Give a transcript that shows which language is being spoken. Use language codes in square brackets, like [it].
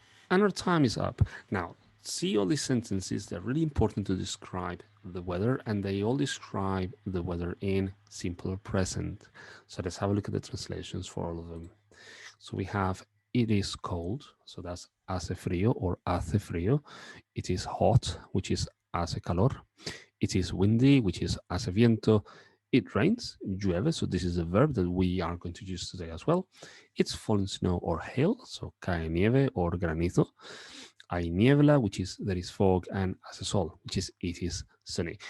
[en] And our time is up. Now, see all these sentences, they're really important to describe the weather, and they all describe the weather in simple present. So let's have a look at the translations for all of them. So we have it is cold, so that's [es] hace frío [en] or [es] hace frío. [en] It is hot, which is [es] hace calor. [en] It is windy, which is [es] hace viento. [en] It rains, [es] llueve, [en] so this is a verb that we are going to use today as well. It's falling snow or hail, so [es] cae nieve [en] or [es] granizo. Hay niebla, [en] which is there is fog, and [es] hace sol, [en] which is it is sunny.